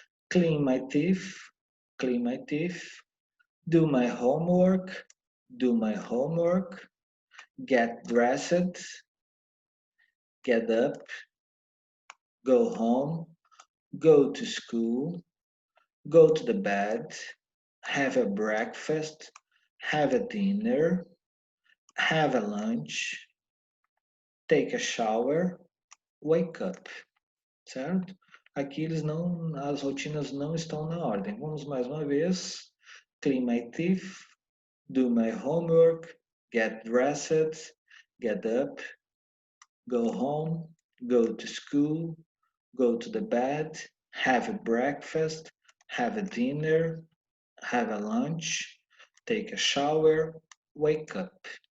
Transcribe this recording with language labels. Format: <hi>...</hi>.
<en>Clean my teeth, clean my teeth, do my homework, do my homework, get dressed, get up, go home, go to school, go to the bed, have a breakfast, have a dinner, have a lunch, take a shower, wake up,</en> <pt>certo? Aqui eles não, as rotinas não estão na ordem. Vamos mais uma vez.</pt> <en>Clean my teeth, do my homework, get dressed, get up, go home, go to school, go to the bed, have a breakfast, have a dinner, have a lunch, take a shower, wake up.</en>